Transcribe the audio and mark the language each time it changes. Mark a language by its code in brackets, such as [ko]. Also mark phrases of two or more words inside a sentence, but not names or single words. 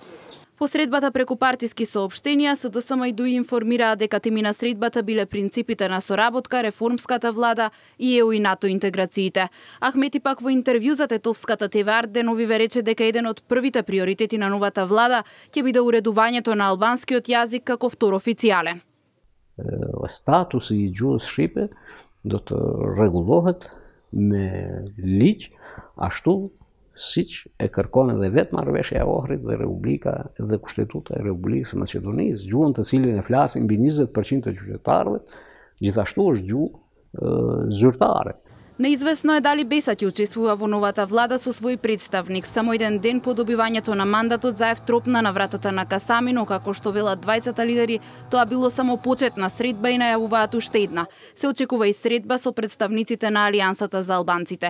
[mk] По средбата преку партиски соопштенија, СДСМ и ДУИ информираа дека теми на средбата биле принципите на соработка, реформската влада и ЕУ и НАТО интеграциите. Ахмети пак во интервју за тетовската ТВ Арт деновиве рече дека еден од првите приоритети на новата влада ќе биде уредувањето на албанскиот јазик како втор официјален. [sq] Statusi i џунгës shqipe do të rregullohet me ligj ashtu siç e kërkon edhe vetë marrëveshja e Ohrit dhe Republika dhe Kushtetuta e Republikës së Maqedonisë, gjuhën të cilën e flasin mbi 20% të qytetarëve, gjithashtu është gjuhë zyrtare. [mk] Неизвестно е дали Беса ќе учествува во новата влада со свој представник. Само еден ден по добивањето на мандатот заев тропна на вратата на Касами, но како што велат 20 лидери, тоа било само почет на средба и најавуваат уште една. Се очекува и средба со представниците на Алијансата за албанците.